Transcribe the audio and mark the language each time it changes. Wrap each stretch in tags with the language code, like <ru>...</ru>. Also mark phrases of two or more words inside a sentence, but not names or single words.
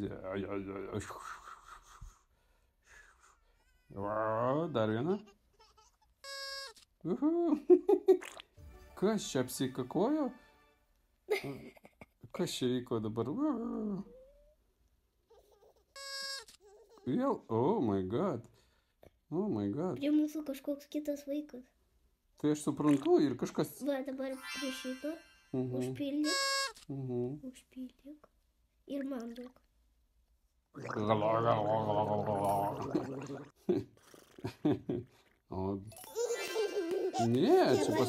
<lt>Dar viena. Kas čia apsikakojo? Kas čia vyko dabar? Vėl?</lt> <en>Oh my god.</en> <lt>Prie mūsų kažkoks kitas vaikas. Tai aš suprantu ir kažkas... Va, dabar prie šito. Užpildyk. Užpildyk. Ir man duok. Ne, čia pas mus...</lt>